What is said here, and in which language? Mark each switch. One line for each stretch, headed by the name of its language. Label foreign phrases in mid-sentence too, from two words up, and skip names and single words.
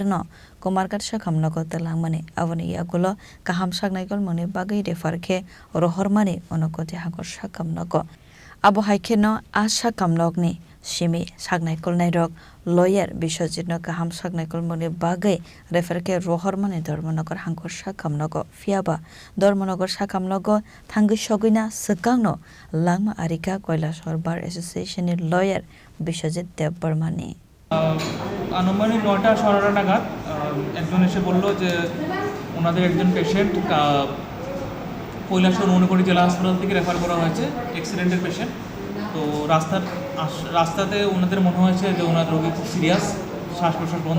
Kok Borok: no Komarkat Shakam Nogotelangmani Avani Yagulo Kaham Shagnaikol Moni Bagai de Farke Rohormani Onokoti Hagor Shakam Nogo Abu Haikeno Asha Kamlogni Shimi Sagnaikol Nairok lawyer Bishojit no Kaham Sagnaikol Moni Bagai Referke Rohormani Dormonogar Hankor Shakamnogo Fiaba Dormonogar Shakamnogo Tangi Shogina Sakangno Langma Arika Koila Shahar Bar Association lawyer Bishojit Debbarmani
Bangla: আনুমানিক ৯টা ১৭টা নাগাদ একজন এসে বলল যে ওনাদের একজন পেশেন্ট কৈলাসহর মনোকরি জেলা হাসপাতাল থেকে রেফার করা হয়েছে অ্যাক্সিডেন্টের পেশেন্ট তো রাস্তাতে ওনাদের মনে হয়েছে যে ওনার রোগী খুব সিরিয়াস শ্বাস প্রশ্বাস বন্ধ